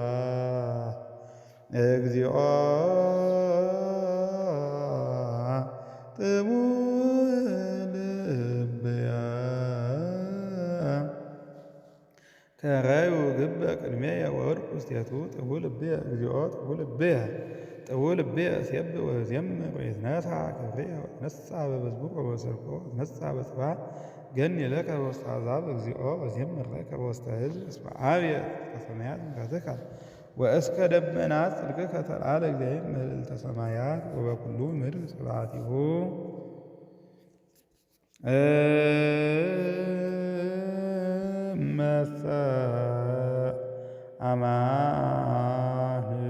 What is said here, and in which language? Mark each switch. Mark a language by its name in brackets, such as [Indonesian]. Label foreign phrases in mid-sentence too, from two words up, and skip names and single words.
[Geez] እግዚኦ ጥቡዕ ልብያ ከረዩ ግበ ቅድሜየ ወወርቁ ውስቴቱ ጥቡዕ ልብየ እግዚኦ ጥቡዕ ልብየ እሴብሕ ወእዜምር ወይትነሣ ክብርየ ወእትነሣ በመዝሙር ወበሰልኮ ወእትነሣ በጽባሕ ገኒ ለከ በውስተ አሕዛብ እግዚኦ ወዜምር ለከ በውስተ ሕዝብ እስመ አብየ እስከ ሰማያት ምሕረትከ ወእስከ ደመናት ጽድቅከ ተለዓለ እግዚአብሔር መልዕልተ ሰማያት ወበኩሉ ምድር ስብሐቲሁ እመሰ አማን